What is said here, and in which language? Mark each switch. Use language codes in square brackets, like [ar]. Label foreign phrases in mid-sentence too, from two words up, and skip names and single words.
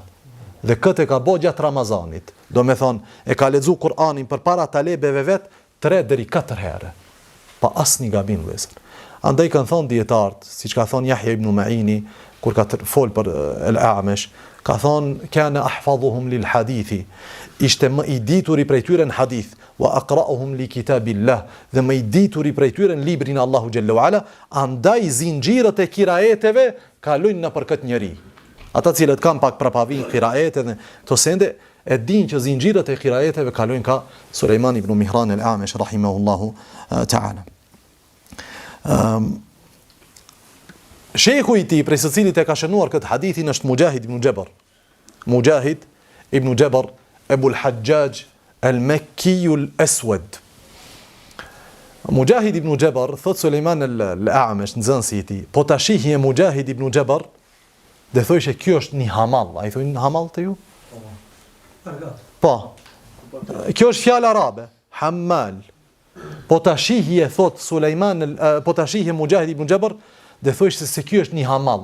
[sq] Dhe këtë e ka bo gjatë Ramazanit. Do me thonë, e ka lexu Kur'anin për para talebeve vetë 3 deri 4 herë. Pa asnjë gabim vëllezër. Andaj kanë thonë dietarët, siç ka thonë Yahya ibn Ma'ini kur ka fol për al-A'mash, ka thonë [ar] كان أحفظهم للحديث. [sq] Ishte më i dituri prej tyre në hadith, [ar] وأقرأهم لكتاب الله, [sq] dhe më i dituri prej tyre në librin e Allahu xhallahu ala, andaj zinxhirët e kiraeteve kalojnë në për këtë njerëz. Ata cilët kanë pak prapavin qiraete dhe to sende e din që zinxhirët e qiraeteve kalojnë ka Sulejman ibn Mihran al-A'mash [ar] رحمه الله تعالى. [sq] Shejhu i tij prej së cilit e ka shënuar këtë hadithin është Mujahid ibn Jabr. Mujahid ibn Jabr Abu al-Hajjaj al-Makki al-Aswad. Mujahid ibn Jabr thot Sulejman al-A'mash nxënësi i tij, po ta shihje Mujahid ibn Jabr dhe thojshë kjo është një hamall. A i thojnë një hamall të ju? Po. Kjo është fjalë arabe. Hammal. Po ta shihje, thot Sulejman, po ta shihje Mujahid ibn Jabr, dhe thojshë se kjo është një hamall.